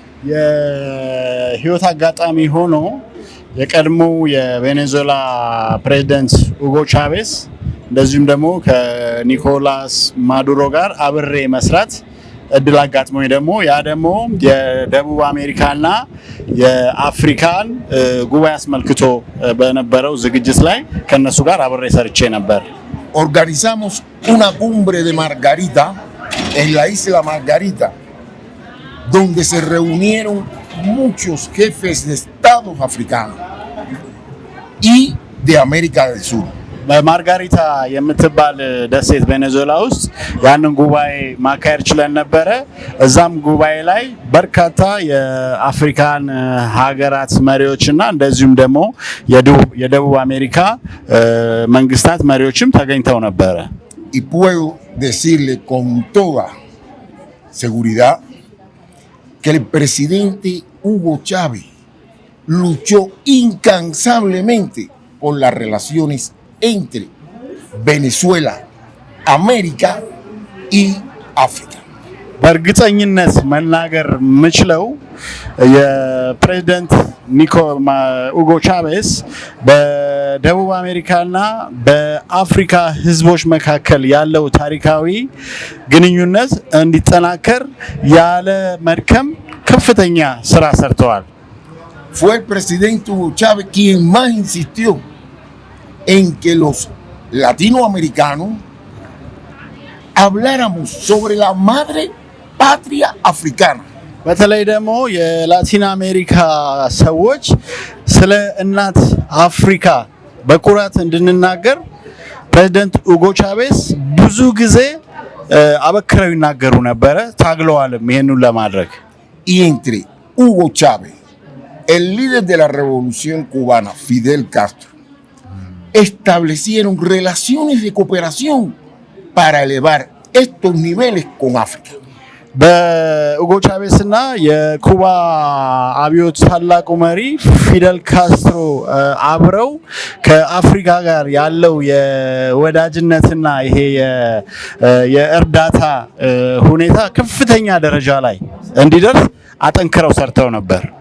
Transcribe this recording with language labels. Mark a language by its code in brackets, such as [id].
[am] የህይወት አጋጣሚ ሆኖ የቀድሞው የቬኔዙዌላ ፕሬዝዳንት ሁጎ ቻቬዝ እንደዚሁም ደግሞ ከኒኮላስ ማዱሮ ጋር አብሬ መስራት እድል አጋጥሞኝ ደግሞ ያ ደግሞ የደቡብ አሜሪካና የአፍሪካን ጉባኤ አስመልክቶ በነበረው ዝግጅት ላይ ከነሱ ጋር አብሬ ሰርቼ ነበር። [es] Organizamos una cumbre de Margarita en la isla Margarita, donde se reunieron muchos jefes de estados africanos y de América del Sur. [am] በማርጋሪታ የምትባል ደሴት ቬኔዙዌላ ውስጥ ያንን ጉባኤ ማካሄድ ችለን ነበረ። እዛም ጉባኤ ላይ በርካታ የአፍሪካን ሀገራት መሪዎችና እንደዚሁም ደግሞ የደቡብ አሜሪካ መንግስታት መሪዎችም ተገኝተው ነበረ። [es] Y puedo decirle con toda seguridad que el presidente Hugo Chávez luchó incansablemente por las relaciones entre Venezuela, América y África. [am] በእርግጠኝነት መናገር የምችለው የፕሬዝዳንት ሁጎ ቻቬዝ በደቡብ አሜሪካና በአፍሪካ ህዝቦች መካከል ያለው ታሪካዊ ግንኙነት እንዲጠናከር ያለ መድከም ከፍተኛ ስራ ሰርተዋል። [es] Fue el presidente Hugo Chávez quien más insistió en que los latinoamericanos habláramos sobre la madre patria africana. [am] በተለይ ደግሞ የላቲን አሜሪካ ሰዎች ስለ እናት አፍሪካ በኩራት እንድንናገር ፕሬዝዳንት ሁጎ ቻቬዝ ብዙ ጊዜ አበክረው ይናገሩ ነበረ፣ ታግለዋልም ይሄንን ለማድረግ። [es] Y entre Hugo Chávez, el líder de la revolución cubana, Fidel Castro, establecieron relaciones de cooperación para elevar estos niveles con África. [am] በሁጎ ቻቬዝ እና የኩባ አብዮት ታላቁ መሪ ፊደል ካስትሮ አብረው ከአፍሪካ ጋር ያለው የወዳጅነትና ይሄ የእርዳታ ሁኔታ ከፍተኛ ደረጃ ላይ እንዲደርስ አጠንክረው ሰርተው ነበር።